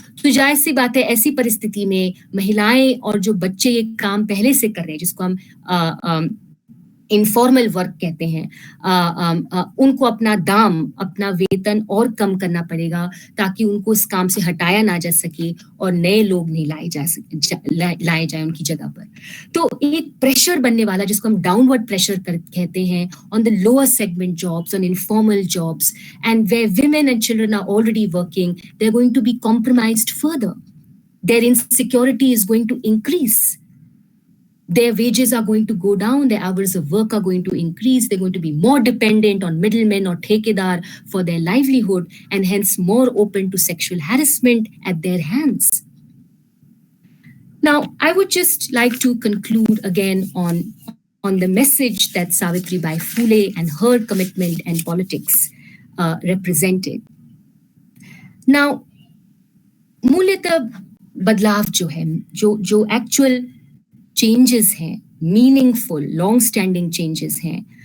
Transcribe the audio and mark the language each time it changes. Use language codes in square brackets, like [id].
[hi] तो जायज सी बात है, ऐसी परिस्थिति में महिलाएं और जो बच्चे ये काम पहले से कर रहे हैं, जिसको हम [en] informal work [hi] कहते हैं, उनको अपना दाम, अपना वेतन और कम करना पड़ेगा ताकि उनको इस काम से हटाया ना जा सके और नए लोग नहीं लाए जाए उनकी जगह पर। तो एक प्रेशर बनने वाला, जिसको हम डाउनवर्ड प्रेशर कहते हैं, [en] On the lower segment jobs, on informal jobs, and where women and children are already working, they're going to be compromised further. Their insecurity is going to increase. Their wages are going to go down, their hours of work are going to increase, they're going to be more dependent on middlemen or thekedar for their livelihood, and hence more open to sexual harassment at their hands. Now, I would just like to conclude again on the message that Savitribai Phule and her commitment and politics represented. [hi] Now, मूल्यतः बदलाव जो है, जो [en] actual changes [hi] हैं, [en] meaningful long standing changes [hi] हैं,